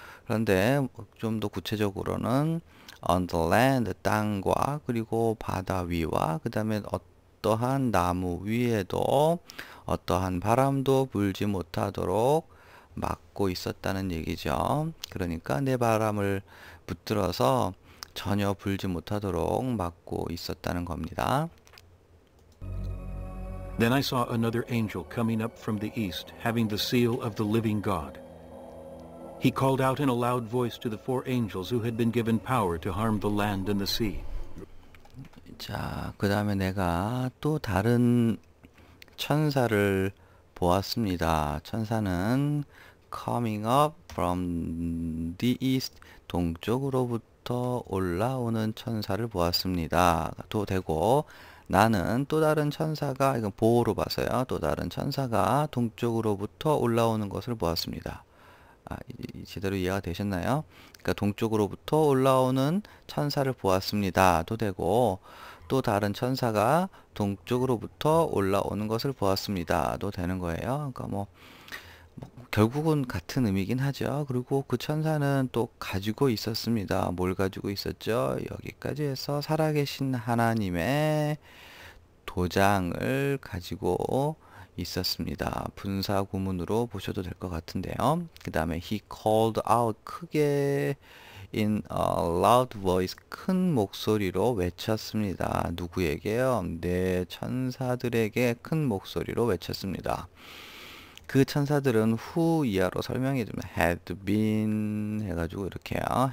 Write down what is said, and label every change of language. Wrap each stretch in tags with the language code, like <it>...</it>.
<ko>그런데 좀 더 구체적으로는 on the land, 땅과 그리고 바다 위와 그 다음에 어떠한 나무 위에도 어떠한 바람도 불지 못하도록 막고 있었다는 얘기죠. 그러니까 내 바람을 붙들어서 전혀 불지 못하도록 막고 있었다는 겁니다.</ko> <en>Then I saw another angel coming up from the east, having the seal of the living God. He called out in a loud voice to the four angels who had been given power to harm the land and the sea.</en> <ko>자, 그 다음에 내가 또 다른 천사를 보았습니다. 천사는 coming up from the east, 동쪽으로부터 올라오는 천사를 보았습니다. 또 되고 나는 또 다른 천사가, 이건 보호로 봐서요. 또 다른 천사가 동쪽으로부터 올라오는 것을 보았습니다. 제대로 이해가 되셨나요? 그러니까 동쪽으로부터 올라오는 천사를 보았습니다. 도 되고 또 다른 천사가 동쪽으로부터 올라오는 것을 보았습니다. 도 되는 거예요. 그러니까 뭐 결국은 같은 의미긴 하죠. 그리고 그 천사는 또 가지고 있었습니다. 뭘 가지고 있었죠? 여기까지 해서 살아계신 하나님의 도장을 가지고 있었습니다. 분사 구문으로 보셔도 될 것 같은데요. 그 다음에 he called out, 크게 in a loud voice, 큰 목소리로 외쳤습니다. 누구에게요? 네 천사들에게 큰 목소리로 외쳤습니다. 그 천사들은 who 이하로 설명해 주면 had been 해가지고 이렇게요.</ko>